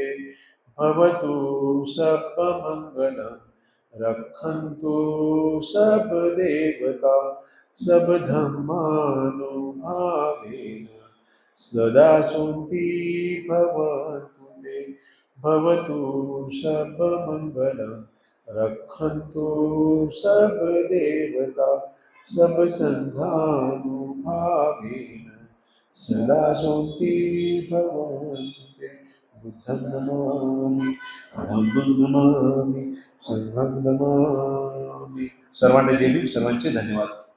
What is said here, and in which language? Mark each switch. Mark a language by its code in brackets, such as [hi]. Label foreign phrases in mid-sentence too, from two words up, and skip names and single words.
[sa] भवतु सर्वमंगलं रक्षन्तु सर्वदेवता सर्वधर्मानुभावेन सदा शान्ति भवन्तु ते. भवतु सर्वमंगलं रक्षन्तु सर्वदेवता सर्वसंघानुभावेन सदा शान्ति भवन्तु ते. [pi] बुद्धं नमामि, धम्मं नमामि, संघं नमामि. [mr] सर्वांना जय भीम. सर्वांचे धन्यवाद.